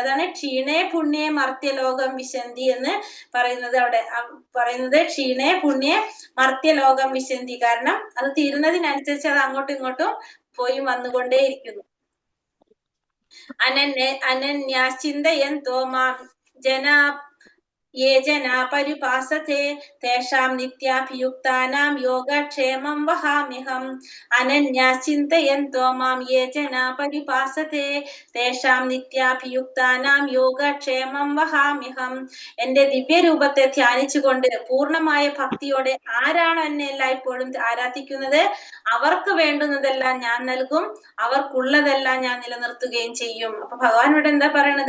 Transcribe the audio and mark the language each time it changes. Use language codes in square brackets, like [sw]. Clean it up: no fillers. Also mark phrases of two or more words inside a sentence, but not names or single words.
[ml] അതാണ് [sa] ക്ഷീണേ പുണ്യേ മർത്യലോകം വിശന്തി [ml] എന്ന് പറയുന്നത്. അവിടെ പറയുന്നത് [sa] ക്ഷീണേ പുണ്യേ മർത്യലോകം വിശന്തി. [ml] കാരണം അത് തീരുന്നതിനനുസരിച്ച് അത് അങ്ങോട്ടും ഇങ്ങോട്ടും പോയി വന്നുകൊണ്ടേയിരിക്കുന്നു. [sa] അനന്യാശ്ചിന്തയന്തോ മാം ജനാ ये जना परिपासते तेषां नित्याभियुक्तानां योगक्षेमं वहाम्यहम् अनन्या चिन्तयन्तो मां ये जना परिपासते तेषां നിത്യാഭിയുക്താനാം യോഗക്ഷേമം വഹാമ്യഹം. [ml] എന്റെ ദിവ്യരൂപത്തെ ധ്യാനിച്ചുകൊണ്ട് പൂർണ്ണമായ ഭക്തിയോടെ ആരാണോ എന്നെ എല്ലായ്പ്പോഴും ആരാധിക്കുന്നത് അവർക്ക് വേണ്ടുന്നതെല്ലാം ഞാൻ നൽകും, അവർക്കുള്ളതെല്ലാം ഞാൻ നിലനിർത്തുകയും ചെയ്യും. അപ്പൊ ഭഗവാൻ ഇവിടെ എന്താ പറയണത്?